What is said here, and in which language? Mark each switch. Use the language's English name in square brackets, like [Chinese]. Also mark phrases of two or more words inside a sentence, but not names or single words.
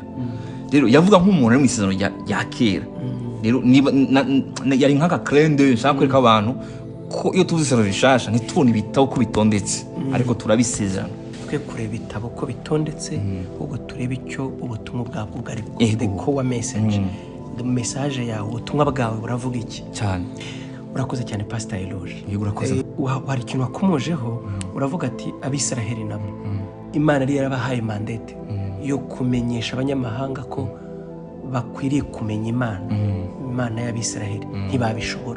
[Kinyarwanda] Rero yavuga nk'umuntu ari mu isezerano rya kera. Rero yari nk'aka crende nshaka kwereka abantu ko iyo tuvuze isezerano rishasha ntitubone ibitabo ko bitondetse ariko turabisezerana. Twe kureba ibitabo ko bitondetse ubwo tureba icyo ubutumwa bwabwo bwari [English] the core message. The message [Kinyarwanda] yawe ubutumwa bwawe buravuga iki cyane. Urakoze cyane Pastor Eloge. Urakoze. Wari ikintu wakomojeho uravuga ati Abisiraheli nabo Imana yari yarabahaye mandate yo kumenyesha abanyamahanga ko bakwiriye kumenya Imana y'Abisiraheli ntibabishobora.